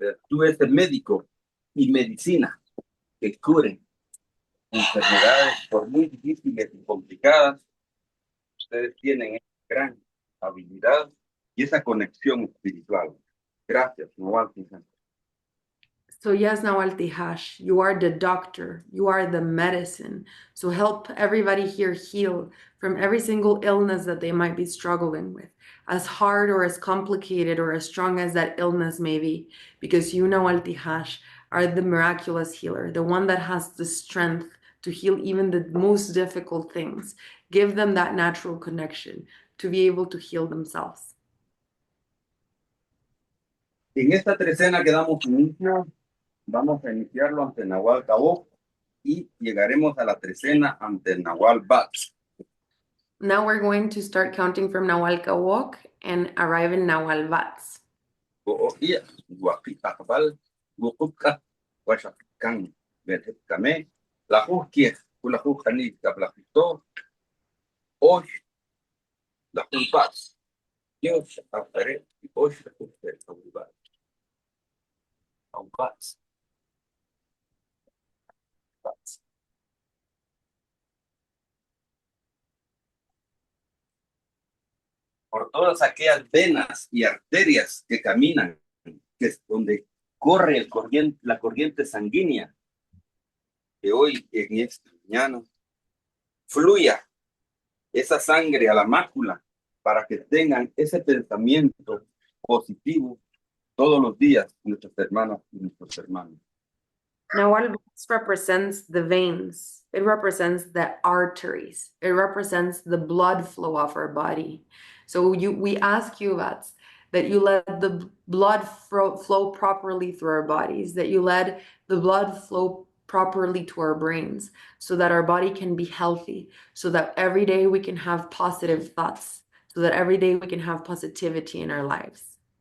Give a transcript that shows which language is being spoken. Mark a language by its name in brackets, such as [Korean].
[Spanish] Tú eres médico y medicina que curen enfermedades por muy difíciles y complicadas. Ustedes tienen esa gran habilidad y esa conexión espiritual. Gracias, Juan Quijash. [English] So yes, Nawal Tihash, you are the doctor, you are the medicine. So help everybody here heal from every single illness that they might be struggling with, as hard or as complicated or as strong as that illness may be, because you, Nawal Tihash, are the miraculous healer, the one that has the strength to heal even the most difficult things. Give them that natural connection to be able to heal themselves. [Spanish] En esta trecena que damos inicio, vamos a iniciarlo ante Nahual Cabot y llegaremos a la trecena ante Nahual Bats. [English] Now we're going to start counting from Nawal Kawok and arrive in Nawal Vats. Go'o'ia, guapitakbal, guqupka, guachapikan, betkame, la juzquies, la juzjani, tablajito, hoy, la juzbats. Dios, apare, y hoy la juzbats, aubats. [Spanish] Por todas aquellas venas y arterias que caminan, que es donde corre la corriente sanguínea, que hoy en esta mañana fluya esa sangre a la mácula para que tengan ese pensamiento positivo todos los días, nuestras hermanas y nuestros hermanos. [English] Nawal Vats represents the veins. It represents the arteries. It represents the blood flow of our body. So we ask you, Vats, that you let the blood flow properly through our bodies, that you let the blood flow properly to our brains so that our body can be healthy, so that every day we can have positive thoughts, so that every day we can have positivity in our lives.